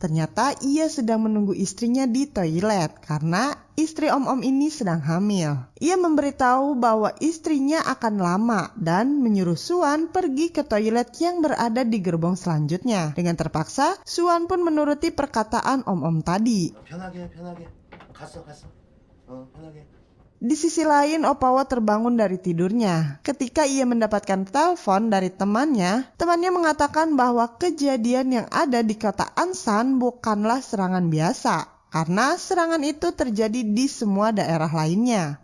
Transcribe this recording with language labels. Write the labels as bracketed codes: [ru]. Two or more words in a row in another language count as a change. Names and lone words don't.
[id] Ternyata ia sedang menunggu istrinya di toilet karena istri om-om ini sedang hamil. Ia memberitahu bahwa istrinya akan lama dan menyuruh Suan pergi ke toilet yang berada di gerbong selanjutnya. Dengan terpaksa, Suan pun menuruti perkataan om-om tadi. [ko] 편하게 갔어 편하게. [id] Di sisi lain, Opawo terbangun dari tidurnya. Ketika ia mendapatkan telepon dari temannya mengatakan bahwa kejadian yang ada di kota Ansan bukanlah serangan biasa. Karena serangan itu terjadi di semua daerah lainnya.